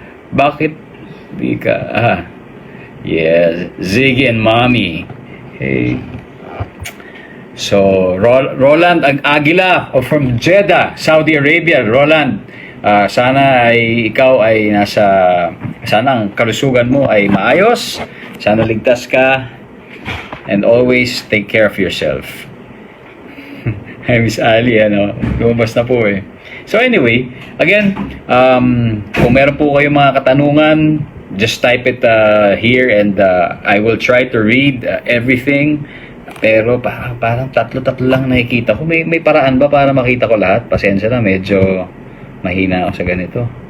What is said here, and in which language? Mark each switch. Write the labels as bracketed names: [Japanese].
[Filipino] Bakit di ka? Yes, Ziggy and Mommy. Hey. [English] So, Roland Aguila from Jeddah, Saudi Arabia. [Filipino] Roland, sana ay ikaw ay sana ang kalusugan mo ay maayos. Sana ligtas ka. [English] And always take care of yourself. Hi, Miss Ali, [Filipino] lumabas na po eh. [English] So anyway, again, [Filipino] kung meron po kayong mga katanungan, [English] just type it here and I will try to read everything. [Filipino] Pero parang tatlo-tatlo lang nakikita ko. May paraan ba para makita ko lahat? Pasensya na, medyo mahina ako sa ganito.